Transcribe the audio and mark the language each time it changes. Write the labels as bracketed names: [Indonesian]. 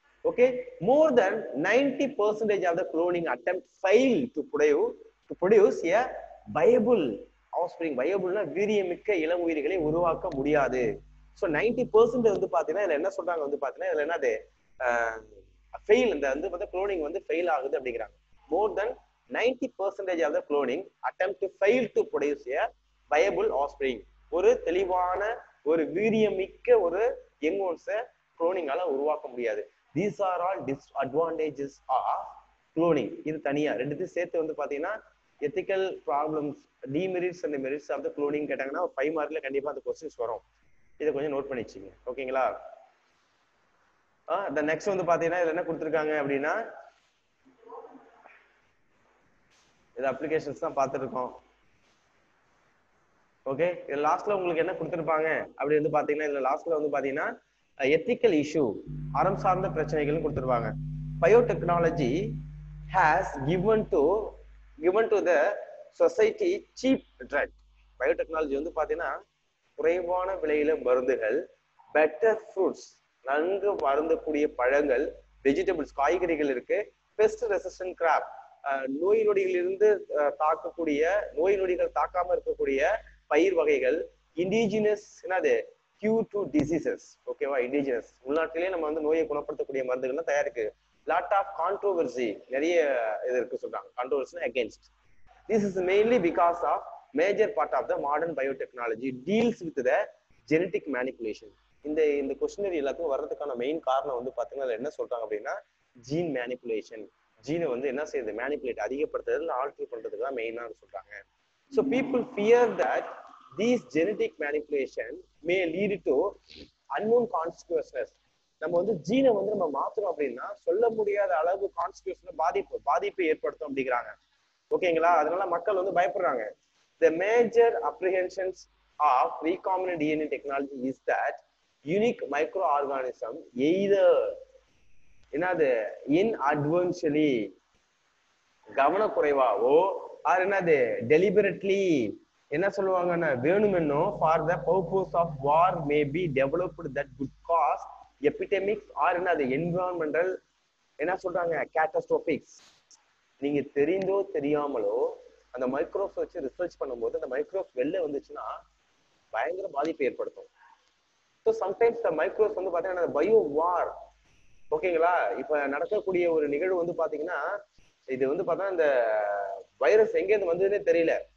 [English] Okay, more than 90% of the cloning attempt fail to produce a viable offspring. [Tamil] வயபிள்னா வீரியமிக்க இளம் உயிர்களை உருவாக்க முடியாது. So 90% வந்து பாத்தீங்கன்னா இதுல என்ன சொல்றாங்க வந்து பாத்தீங்கன்னா இதுல என்னது ஃபெயில், இந்த வந்து பார்த்தா குளோனிங் வந்து ஃபெயில் ஆகுது அப்படிங்கிறாங்க. [English] More than 90% of the cloning attempt to fail to produce a viable offspring. [Tamil] ஒரு தெளிவான ஒரு வீரியமிக்க ஒரு யங் ஒன்ஸை குளோனிங்கால உருவாக்க முடியாது. [English] These are all disadvantages of cloning. [Tamil] இது தனியா ரெண்டுத்தையும் சேர்த்து வந்து பாத்தீங்கன்னா ethical problems, [English] demerits and merits of the cloning [Tamil] கேட்டாங்கன்னா 5 மார்க்ல கண்டிப்பா அந்த கொஸ்டின்ஸ் வரும். இதை கொஞ்சம் நோட் பண்ணி வச்சுங்க. ஓகேங்களா? நெக்ஸ்ட் வந்து பாத்தீங்கன்னா இதுல என்ன கொடுத்துருக்காங்க அப்படின்னா, இது அப்ளிகேஷன்ஸ் தான் பார்த்துட்டு இருக்கோம். ஓகே, இது லாஸ்ட்ல உங்களுக்கு என்ன கொடுத்துருப்பாங்க அப்படி வந்து பாத்தீங்கன்னா, இதுல லாஸ்ட்ல வந்து பாத்தீங்கன்னா எத்திக்கல் இஷ்யூ, அறம் சார்ந்த பிரச்சனைகள் கொடுத்துருப்பாங்க. [English] Biotechnology has given to the society cheap drug. [Tamil] Biotechnology வந்து பாத்தீங்கன்னா குறைவான விலையில மருந்துகள், பெட்டர் ஃப்ரூட்ஸ், நன்கு மருந்தக்கூடிய பழங்கள், வெஜிடபிள்ஸ், காய்கறிகள் இருக்கு, பெஸ்ட் ரெசிஸ்டன்ட் கிராப், நோய் நொடிகளிலிருந்து தாக்கக்கூடிய, நோய் நொடிகள் தாக்காம இருக்கக்கூடிய பயிர் வகைகள், இண்டிஜினஸ் என்னது [English] Cure to diseases. [Tamil] ஓகேவா? இண்டிஜினஸ் உள்நாட்டிலேயே நம்ம வந்து நோயை குணப்படுத்தக்கூடிய மருந்துகள்லாம் தயாரிக்கு. [English] lot of controversy, [Tamil] நிறைய இது இருக்கு சொல்றாங்க. Controversy against. [English] This is mainly because of major part of the modern biotechnology deals with the genetic manipulation. [Tamil] இந்த கொஸ்டினரி எல்லாத்துக்கும் வர்றதுக்கான மெயின் காரணம் வந்து பாத்தீங்கன்னா என்ன சொல்றாங்க அப்படின்னா, ஜீன் மேனிபுலேஷன். ஜீனை வந்து என்ன செய்யுது, மேனிபுலேட், அதிகப்படுத்துறது, ஆல்டர் பண்றதுக்கு தான் மெயினா சொல்றாங்க. [English] So people fear that these genetic manipulation may lead to unknown consequences. [Tamil] நம்ம வந்து ஜீனை வந்து நம்ம மாத்துறோம் அப்படின்னா சொல்ல முடியாத அளவு கான்சிக்வன்ஸ், பாதிப்பு ஏற்படுத்தும் அப்படிங்கிறாங்க. ஓகேங்களா? அதனால மக்கள் வந்து பயப்படுறாங்க. [English] The major apprehensions of recombinant DNA technology is that unique microorganism either என்னது inadvertently, [Tamil] கவனக்குறைவாவோ, [English] or என்னது deliberately, [Tamil] என்ன சொல்லுவாங்கன்னா வேணுமென்னோ, [English] for the purpose of war may be developed that could cause epidemics or என்னது environmental [Tamil] என்ன சொல்றாங்க [English] catastrophics. [Tamil] நீங்க தெரிந்தோ தெரியாமலோ அந்த மைக்ரோஸ் வச்சு ரிசர்ச் பண்ணும்போது அந்த மைக்ரோஸ் வெளில வந்துச்சுன்னா பயங்கர பாதிப்பு ஏற்படுத்தும். [English] so sometimes the micros [Tamil] வந்து பாத்தீங்கன்னா பயோ வார். ஓகேங்களா? இப்ப நடக்கக்கூடிய ஒரு நிகழ்வு வந்து பாத்தீங்கன்னா, இது வந்து பார்த்தா இந்த வைரஸ் எங்கேருந்து வந்ததுன்னே தெரியல.